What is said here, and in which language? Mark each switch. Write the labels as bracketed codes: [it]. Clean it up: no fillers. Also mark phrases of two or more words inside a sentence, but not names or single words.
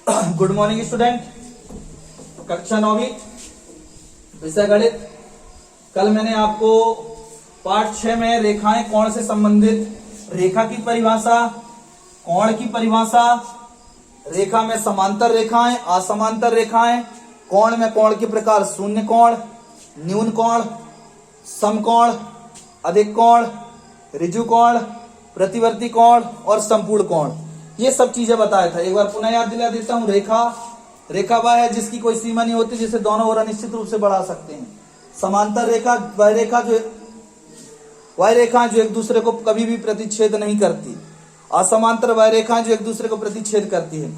[en] Good morning student. [hi] कक्षा 9वीं विषय गणित। कल मैंने आपको पाठ 6 में रेखाएं कोण से संबंधित रेखा की परिभाषा, कोण की परिभाषा, रेखा में समांतर रेखाएं, असमांतर रेखाएं, कोण में कोण के प्रकार शून्य कोण, न्यून कोण, समकोण, अधिक कोण, ऋजु कोण, प्रतिवर्ती कोण और संपूर्ण कोण, ये सब चीजें बताया था। एक बार पुनः याद दिला देता हूं। रेखा वह है जिसकी कोई सीमा नहीं होती, जिसे दोनों ओर अनिश्चित रूप से बढ़ा सकते हैं। समांतर रेखा वह रेखा जो एक दूसरे को कभी भी प्रतिच्छेद नहीं करती। असमांतर वह रेखा जो एक दूसरे को प्रतिच्छेद करती है।